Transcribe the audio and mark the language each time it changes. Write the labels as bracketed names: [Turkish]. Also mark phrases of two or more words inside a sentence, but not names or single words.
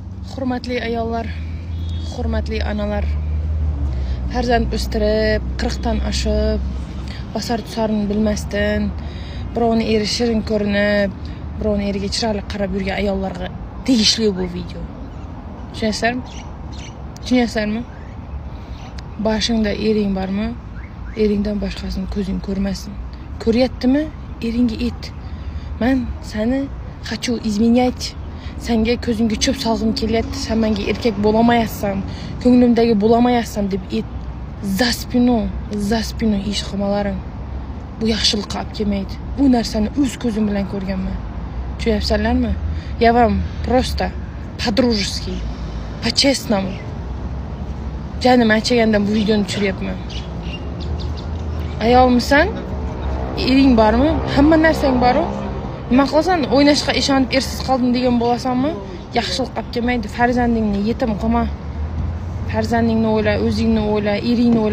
[Uzbek] Hurmatli ayollar, hurmatli onalar, farzand o'stirib, 40 dan oshib, bosar tusarini bilmasdan, birovni eri shirin ko'rinib, birovni eriga chiroyli qarab yurgan ayollarga tegishli bu video. Tushunasizlarmi? Tushunasizlarmi? Boshingda ering bormi? Eringdan boshqasini ko'zing ko'rmasin. Ko'ryaptimi? Eringga ayt. Men seni [Russian] хочу изменять. [Uzbek] Senga ko'zingga cho'p solg'im kelyapti, sen menga erkak bo'lamayapsan, ko'nglimdagi bo'lamayapsan deb ayt. [Russian] За спину [Uzbek] ish qilmalaring. Bu yaxshilikqa olib kelmaydi. Bu narsani o'z ko'zim bilan ko'rganman. Tushunasizlarmi? [Russian] Я вам просто по-дружески, по-честному. [Uzbek] Janim achagandan bu videoni tushiryapman. Ayolmisan? Ering bormi? Hamma narsang bor-ku. Nima qilsan? O'ynashga ishonib ersiz qoldim degan bo'lasanmi? Yaxshilik qilib kelmaydi. Farzandingni yetim qilma. Farzandingni o'yla, o'zingni o'yla, eringni o'yla.